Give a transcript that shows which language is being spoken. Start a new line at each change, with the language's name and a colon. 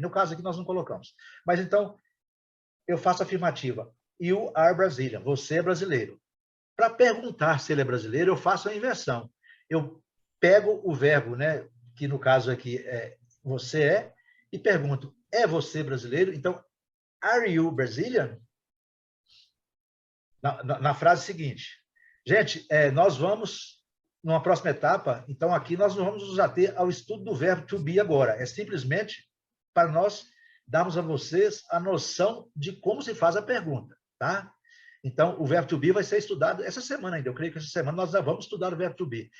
Portuguese: No caso aqui, nós não colocamos. Mas, então, eu faço a afirmativa.
English: You are Brazilian.
Portuguese: Você é brasileiro. Para perguntar se ele é brasileiro, eu faço a inversão. Eu pego o verbo, né, que no caso aqui é você é, e pergunto, é você brasileiro? Então,
English: are you Brazilian?
Portuguese: Na frase seguinte. Gente, nós vamos, numa próxima etapa, então aqui nós não vamos nos ater ao estudo do verbo to be agora. É simplesmente para nós darmos a vocês a noção de como se faz a pergunta, tá? Então, o verbo to be vai ser estudado essa semana ainda. Eu creio que essa semana nós já vamos estudar o verbo to be.